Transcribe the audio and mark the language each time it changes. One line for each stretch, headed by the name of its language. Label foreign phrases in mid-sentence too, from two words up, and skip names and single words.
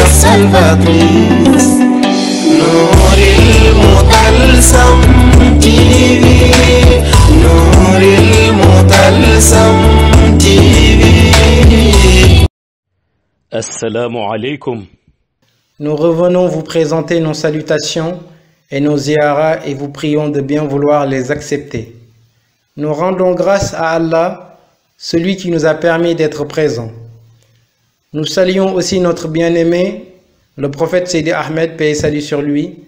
Arabic: البطيس نور المطلسم TV نور المطلسم TV. السلام عليكم.
French: Nous revenons vous présenter nos salutations et nos ziyaras et vous prions de bien vouloir les accepter. Nous rendons grâce à Allah, celui qui nous a permis d'être présents. Nous saluons aussi notre bien-aimé, le prophète Seydi Ahmed, paix et salut sur lui.